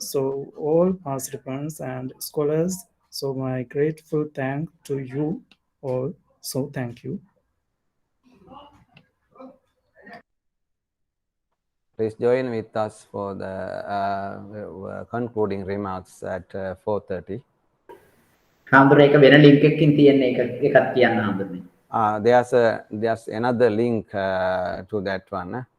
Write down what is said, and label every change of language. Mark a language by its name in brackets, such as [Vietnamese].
[English] So all participants and scholars, so my grateful thank to you all. So thank you. Please join with us for the concluding remarks at 4:30. [Sinhala] හාමුදුරුවෝ එක වෙන link එකකින් තියෙන එකක් කියන්න හාමුදුරුවනේ. [English] There's another link to that one.